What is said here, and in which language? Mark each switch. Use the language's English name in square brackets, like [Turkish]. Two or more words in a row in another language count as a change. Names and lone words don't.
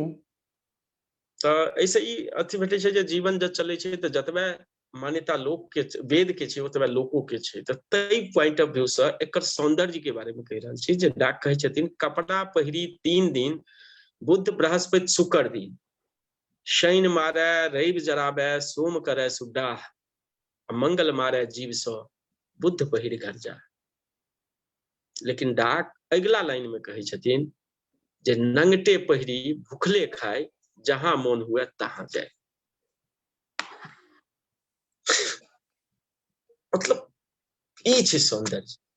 [Maithili] तऽ ऐसे ई अथी भेटै छै जे जीवन जब चलै छै तऽ जतबे मान्यता लोक के वेद के छै ओतबे लोको के छै। तऽ तै [English] point of view [Maithili] से एकर सौंदर्य के बारे में कहि रहल छी जे डाक कहै छथिन कपड़ा पहिरी 3 दिन बुध बृहस्पति शुक्र दिन शनि मारे रवि जराबे सोम करे सुडाह मंगल मारे जीव सो बुध पहिर घर जा। लेकिन डाक अगला लाइन में कहे छथिन जे नंगटे पहिरी भूखले खाए जहां मन हुए तहां जाए। मतलब ई छै सौंदर्य।